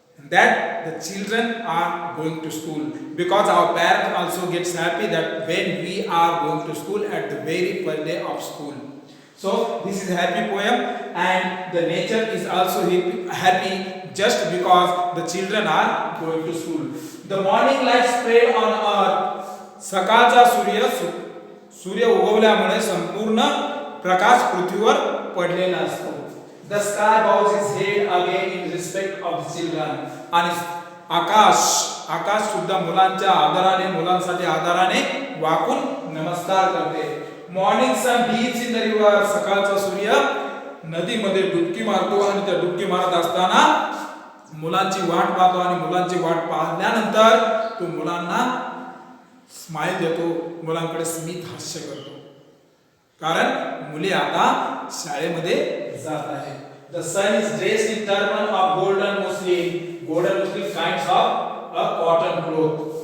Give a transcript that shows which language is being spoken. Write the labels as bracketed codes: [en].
[en] That the children are going to school because our parents also gets happy that when we are going to school at the very first day of school. So this is a happy poem and the nature is also happy just because the children are going to school. The morning light spread on earth. [mr] सकाळचा सूर्य उगवल्यामुळे संपूर्ण प्रकाश पृथ्वीवर पडलेला असतो. [en] The sky bows its head again in respect of the children. [mr] आणि आकाश सुद्धा मुलांसाठी आदराने वाकून नमस्कार करते. [en] Morning sun dips in the river. [mr] सकाळचा सूर्य नदीमध्ये डुबकी मारतो आणि त्या डुबकी मारत असताना मुलांची वाट पाहतो आणि मुलांची वाट पाहिल्यानंतर तो मुलांना स्माइल देतो, मुलांकडे स्मित हास्य करतो कारण मुले आता शाळेमध्ये जात आहे. [en] The son is dressed in turban of golden Muslim kinds of cotton cloth.